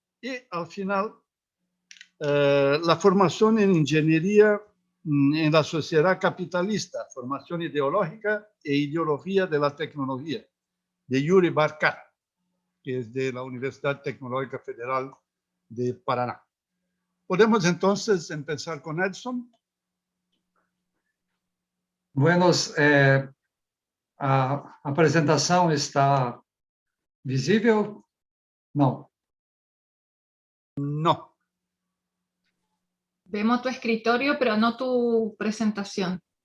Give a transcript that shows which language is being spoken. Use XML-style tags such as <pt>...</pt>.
<es>Y al final, la formación en ingeniería en la sociedad capitalista, formación ideológica e ideología de la tecnología, de Yuri Barkat, que es de la Universidad Tecnológica Federal de Paraná. Podemos entonces empezar con Edson.</es> <pt>Buenos, a apresentação está visível? Não.</pt> <es>No. Vemos tu escritorio, pero no tu presentación.</es>